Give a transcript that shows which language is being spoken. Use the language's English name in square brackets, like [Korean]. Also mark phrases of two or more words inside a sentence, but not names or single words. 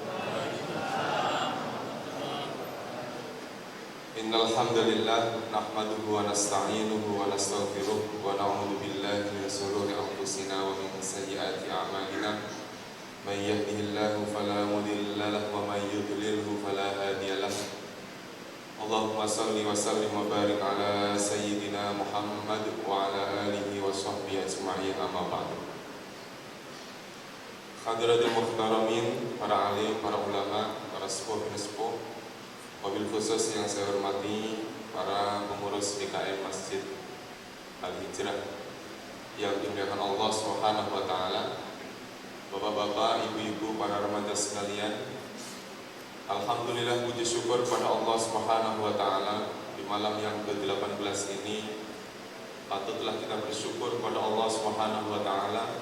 [Arabic] إن الحمد لله نحمده ونستعينه ونستغفره ونعوذ بالله من شرور أنفسنا ومن سيئات أعمالنا. من يهده الله فلا مضل له ومن يضلله فلا هادي له. اللهم صل وسلم وبارك على سيدنا محمد وعلى آله وصحبه أجمعين، أما بعد. حاضرين محترمين, [Indonesian] para alim, para ulama, para sepuh-sepuh, [Arabic] وبالخصوص [Indonesian] yang saya hormati para pengurus DKM Masjid Al-Hijrah yang dimuliakan [Arabic] الله سبحانه وتعالى, [Indonesian] bapak-bapak, ibu-ibu, para remaja sekalian. Alhamdulillah, puji syukur pada [Arabic] الله سبحانه وتعالى, [Indonesian] di malam yang ke-18 ini patutlah kita bersyukur pada [Arabic] الله سبحانه وتعالى.